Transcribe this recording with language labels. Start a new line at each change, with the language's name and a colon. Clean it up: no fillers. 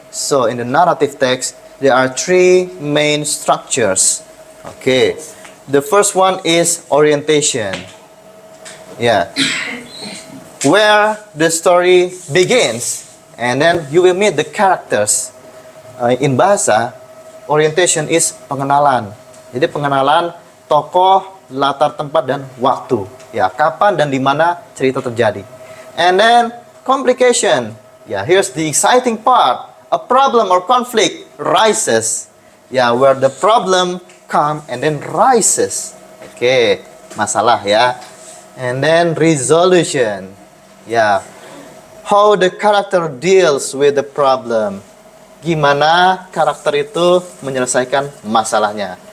English: So in the narrative text, there are three main structures. Okay, the first one is orientation. Yeah, where the story begins, and then you will meet the characters. In bahasa, orientation is pengenalan.
Indonesian: Jadi pengenalan tokoh, latar tempat dan waktu. Ya, kapan dan di mana cerita terjadi. And then complication.
English: Yeah, here's the exciting part. A problem or conflict rises. Yeah, where the problem come and then rises.
Indonesian: Okay, masalah ya. And then resolution.
English: Yeah, how the character deals with the problem.
Indonesian: Gimana karakter itu menyelesaikan masalahnya.